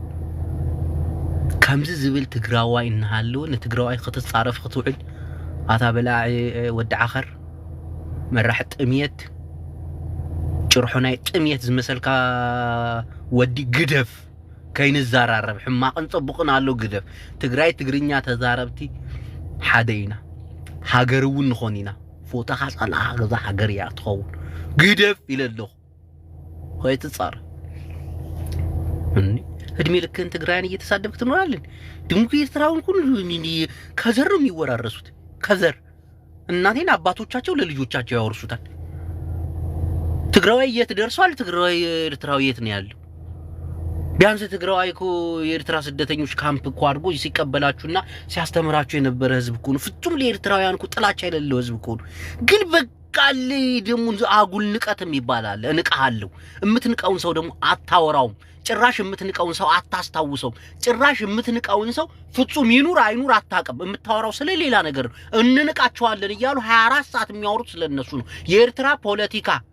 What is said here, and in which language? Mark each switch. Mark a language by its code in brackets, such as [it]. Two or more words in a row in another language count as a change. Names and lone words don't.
[ti] ከምዚ ዝብል ትግራዋይ እንሃለው ንትግራዋይ ክትጻረፍ ክትውዕል አታ በላዕ ወዲ ዓኸር መራሕ ጥምየት ጭርሑናይ ጥምየት ዝመሰልካ ወዲ ግደፍ ከይንዛራረብ ሕማቅን ጽቡቅን አለው ግደፍ። ትግራይ ትግርኛ ተዛረብቲ ሓደ ኢና ሃገር እውን ንኾን ኢና ፎታ ካጻላ ገዛ ሃገር ያ ትኸውን ግደፍ ኢለለኹ ኮይትጻር [am] እድሜ ልክን ትግራይን እየተሳደብክ ትኖራለን። ድምኩ ኤርትራውን ሁሉ ከዘር ነው የሚወራረሱት። ከዘር እናቴን አባቶቻቸው ለልጆቻቸው ያወርሱታል። ትግራዋይ የት ደርሷል? ትግራዋይ ኤርትራዊ የት ነው ያለው? ቢያንስ ትግራዋይ እኮ የኤርትራ ስደተኞች ካምፕ እኮ አድርጎ ሲቀበላችሁና ሲያስተምራችሁ የነበረ ህዝብ እኮ ነው። ፍጹም ለኤርትራውያን እኮ ጥላቻ የሌለው ህዝብ እኮ ነው። ግን ቃል ደሞ አጉል ንቀትም ይባላል እንቀሃለሁ እምትንቀውን ሰው ደሞ አታወራውም ጭራሽ እምትንቀውን ሰው አታስታውሰው ጭራሽ እምትንቀውን ሰው ፍጹም ይኑር አይኑር አታቀም እምታወራው ስለሌላ ነገር እንንቃቸዋለን ይያሉ 24 ሰዓት የሚያወሩት ስለነሱ ነው የኤርትራ ፖለቲካ